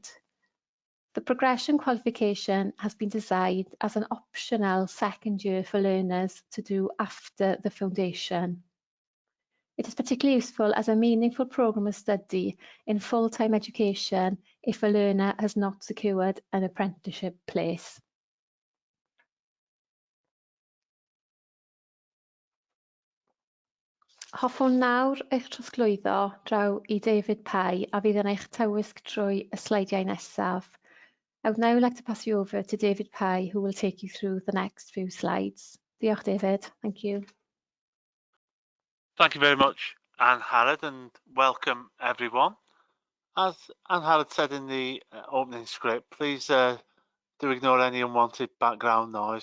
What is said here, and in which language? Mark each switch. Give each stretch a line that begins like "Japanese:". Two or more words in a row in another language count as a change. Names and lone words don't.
English: The progression qualification has been designed as an optional second year for learners to do after the foundation. It is particularly useful as a meaningful programme of study in full-time education if a learner has not secured an apprenticeship place.
Welsh: Hoffwn nawr eich trosglwyddo draw i David Pye a fydd yn eich tywysg trwy y sleidiau nesaf.
English: I would now like to pass you over to David Pye, who will take you through the next few slides. Diolch, David. Thank you. Thank you very much, Anne Harrod, and welcome everyone. As Anne Harrod said in the opening script, please do ignore any unwanted background noise.